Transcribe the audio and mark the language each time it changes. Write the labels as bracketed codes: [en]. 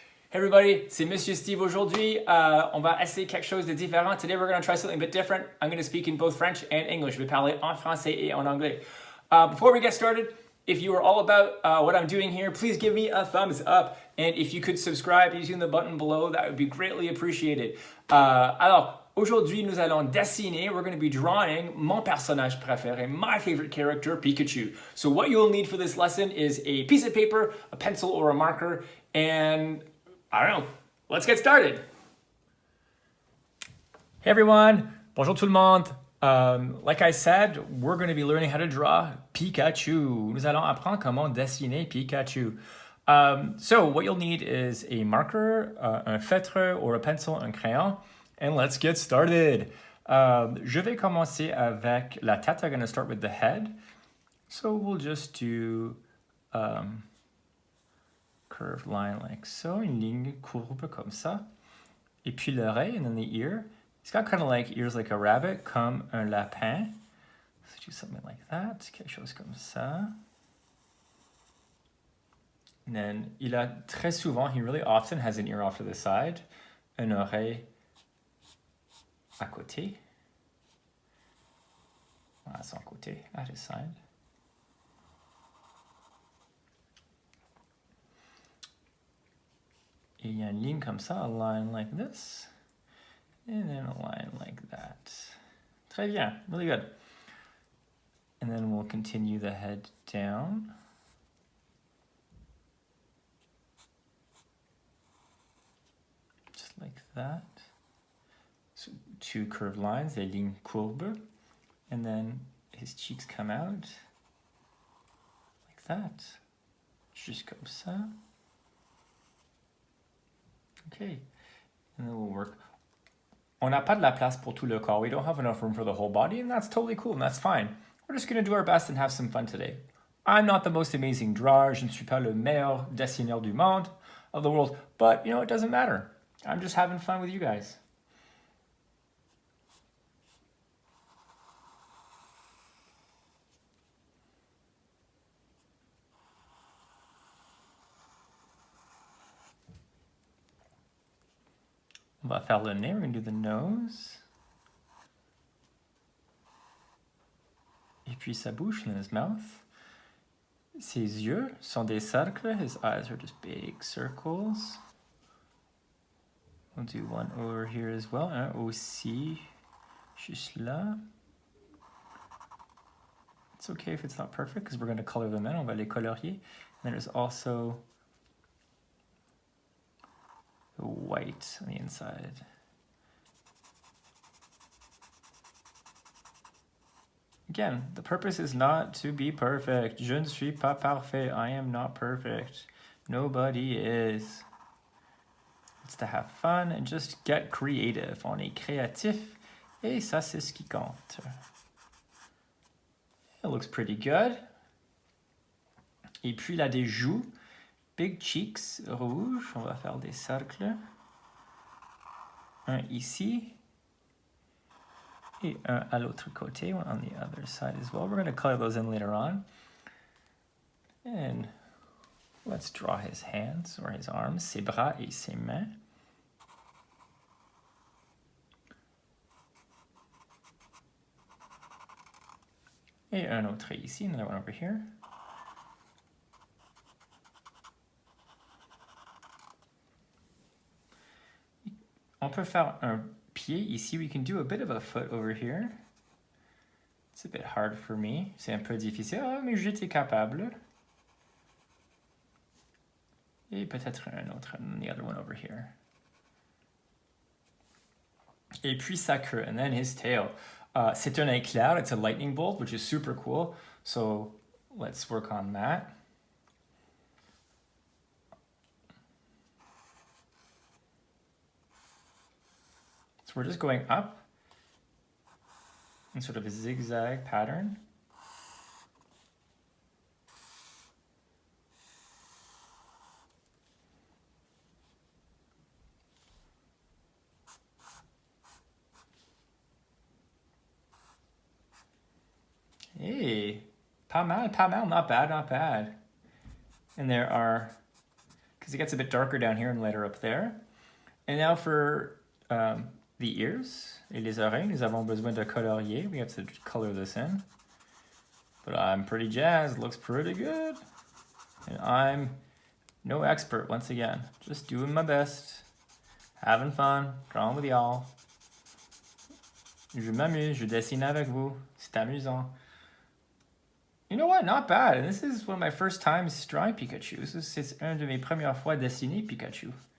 [en] Hey everybody, [fr] c'est Monsieur Steve aujourd'hui. On va essayer quelque chose de différent. [en] Today we're going to try something a bit different. I'm going to speak in both French and English. [fr] Je vais parler en français et en anglais. [en] Before we get started, if you are all about what I'm doing here, please give me a thumbs up. And if you could subscribe using the button below, that would be greatly appreciated. [fr] Alors, aujourd'hui, nous allons dessiner, [en] we're going to be drawing [fr] mon personnage préféré, [en] my favorite character, [fr] Pikachu. [en] So what you'll need for this lesson is a piece of paper, a pencil, or a marker, and I don't know, let's get started. Hey everyone, [fr] bonjour tout le monde. [en] Like I said, we're going to be learning how to draw Pikachu. [fr] Nous allons apprendre comment dessiner Pikachu. [en] So what you'll need is a marker, [fr] un feutre [en] or a pencil, [fr] un crayon, [en] and let's get started. [fr] Je vais commencer avec la tête. [en] I'm going to start with the head. So we'll just do curved line like so, [fr] une ligne courbe comme ça. Et puis l'oreille, [en] and then the ear. It's got kind of like ears like a rabbit, [fr] comme un lapin. [en] Let's do something like that, [fr] quelque chose comme ça. [en] And then, [fr] il a très souvent, [en] he really often has an ear off to the side, [fr] une oreille à côté. À son côté, [en] at his side. [fr] Et il y a une ligne comme ça, [en] a line like this. And then a line like that. [fr] Très bien, [en] really good. And then we'll continue the head down. Just like that. So two curved lines, les lignes courbes. And then his cheeks come out like that. [fr] Juste comme ça. [en] Okay, and then we'll work. [fr] On n'a pas de la place pour tout le corps. [en] We don't have enough room for the whole body, and that's totally cool, and that's fine. We're just going to do our best and have some fun today. I'm not the most amazing drawer. [fr] Je ne suis pas le meilleur dessineur du monde, [en] of the world, but, you know, it doesn't matter. I'm just having fun with you guys. [fr] On va faire le nez, [en] we're going to do the nose. [fr] Et puis sa bouche, [en] and his mouth. [fr] Ses yeux sont des cercles. [en] His eyes are just big circles. We'll do one over here as well. [fr] Un aussi, juste là. [en] It's okay if it's not perfect because we're going to color them in. [fr] On va les colorier. [en] And there's also the white on the inside. Again, the purpose is not to be perfect. [fr] Je ne suis pas parfait. [en] I am not perfect. Nobody is. It's to have fun and just get creative. [fr] On est créatif et ça c'est ce qui compte. [en] It looks pretty good. [fr] Et puis il a des joues. [en] Big cheeks [fr] rouges, on va faire des cercles. Un ici. Et un à l'autre côté, [en] one on the other side as well. We're going to color those in later on. And let's draw his hands or his arms, [fr] ses bras et ses mains. Et un autre ici, [en] another one over here. [fr] On peut faire un pied ici. [en] We can do a bit of a foot over here. It's a bit hard for me. [fr] C'est un peu difficile. Ah, mais j'étais capable. Et peut-être un autre, [en] and the other one over here. [fr] Et puis sa queue, [en] and then his tail. [fr] C'est un éclair. [en] It's a lightning bolt, which is super cool. So let's work on that. We're just going up in sort of a zigzag pattern. Hey, [fr] Pas mal, [en] not bad, not bad. And there are, because it gets a bit darker down here and lighter up there. And now for the ears [fr] et les oreilles, nous avons besoin de colorier. [en] We have to color this in. But I'm pretty jazzed, looks pretty good. And I'm no expert, once again. Just doing my best, having fun, drawing with y'all. [fr] Je m'amuse, je dessine avec vous. C'est amusant. [en] You know what? Not bad. And this is one of my first times drawing Pikachu. [fr] C'est un de mes premières fois dessiner Pikachu.